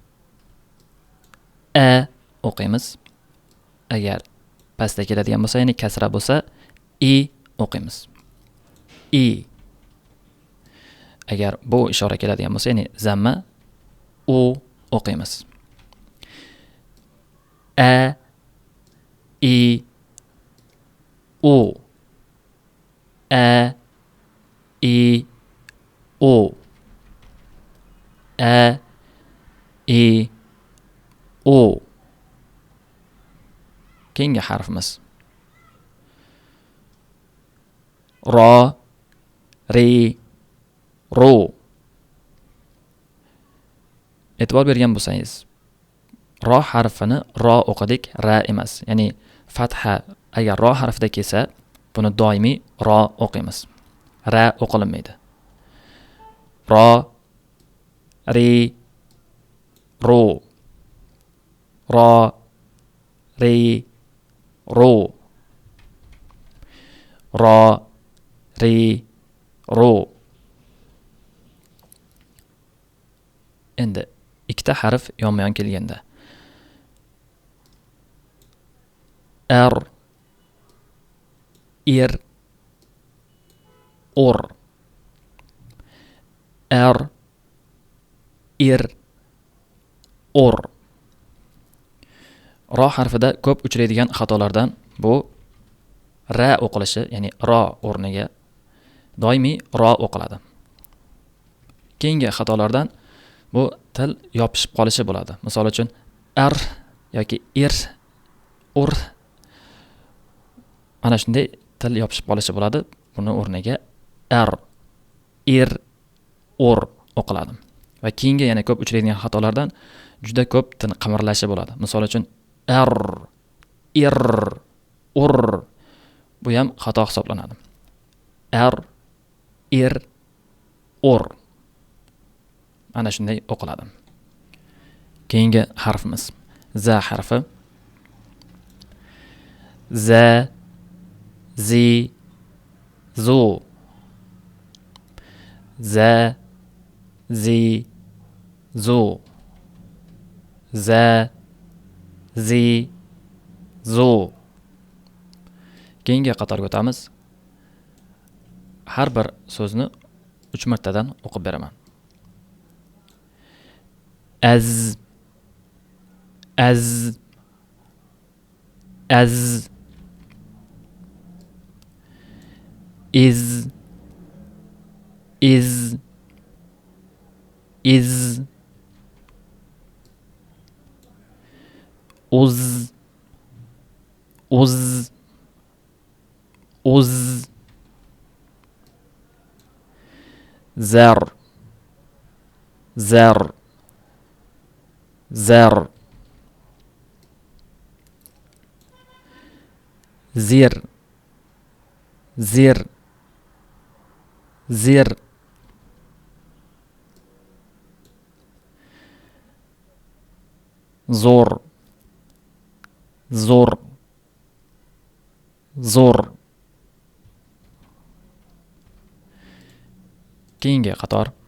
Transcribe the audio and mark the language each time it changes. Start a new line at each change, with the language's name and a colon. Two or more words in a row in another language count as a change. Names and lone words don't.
Uzbek: A o'qiymiz. Agar pastda keladigan bo'lsa, ya'ni kasra bo'lsa i o'qiymiz. I. Agar bu ishora keladigan bo'lsa, ya'ni zamma u o'qiymiz. A, i, u. A, i, u. A, i, u. Keyingi harfimiz ro, ri, ru. E'tibor bergan bo'lsangiz, ro harfini ro o'qidik, ra emas. Ya'ni fatha agar ro harfida kelsa, buni doimiy ro o'qiymiz. Ra o'qilinmaydi. Ro, ri, ru. Ro, ri, ru. Ro, ri, ru. Endi ikkita harf yonma-yon kelganda r, ir, ur. R, ir, ur. Ro harfida ko'p uchraydigan xatolardan bu ra o'qilishi, ya'ni ro o'rniga doimiy ro o'qiladi. Keyingi xatolardan bu til yopishib qolishi bo'ladi. Misol uchun ar yoki ir, ur. Mana shunday til yopishib qolishi bo'ladi. Buni o'rniga ar, ir, ur o'qiladi. Va keyingi yana ko'p uchraydigan xatolardan juda ko'p qimirlashi bo'ladi. Misol uchun r, ir, ur bu ham xato hisoblanadi. R, ir, ur. Ana shunday o'qiladi. Keyingi harfimiz za harfi. Za, zi, zu. Za, zi, zu. Za, zi, zu. Keyingi qatorga o'tamiz. Har bir so'zni 3 martadan o'qib beraman. Az, az, az. Iz, iz, iz. Uz, uz, uz. Zar, zar, zar. Zir, zir, zir. Zor, zor, zor. Keyingi qator.